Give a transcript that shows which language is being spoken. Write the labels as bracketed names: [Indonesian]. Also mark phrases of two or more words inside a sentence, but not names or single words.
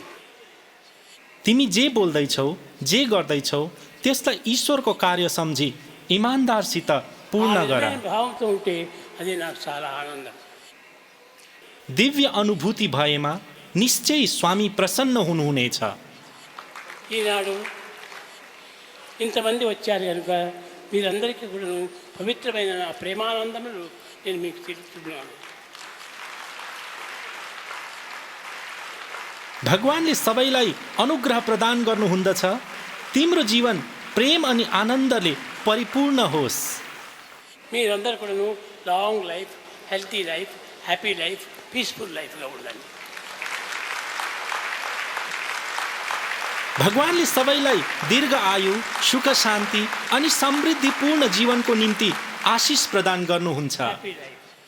[Nepali] तिमी जे बोल्दैछौ, जे गर्दैछौ त्यसलाई ईश्वरको कार्य सम्झी इमान्दारसित पूर्ण [Telugu] ఆ [Nepali] गर। [Telugu] విధమైన భావంతో ఉంటే అది నాకు చాలా ఆనందం. [Nepali] दिव्य अनुभूति भएमा निश्चय स्वामी प्रसन्न हुनुहुनेछ। [Telugu] ఈనాడు ఇంతమంది వచ్చారు కనుక మీరందరికీ కూడా పవిత్రమైన నా ప్రేమానందములు నేను మీకు తెలుపుతున్నాను. [Nepali] भगवानले सबैलाई अनुग्रह प्रदान गर्नुहुँदछ। तिम्रो जीवन प्रेम अनि आनन्दले परिपूर्ण होस्। [Telugu] మీరందరూ కూడా [English] long life, healthy life, happy life, peaceful life [Telugu] ఉండండి. [Nepali] भगवानले सबैलाई दीर्घ आयु, सुख शान्ति अनि समृद्धिपूर्ण जीवनको निम्ति आशिष प्रदान गर्नुहुन्छ। [English] happy life.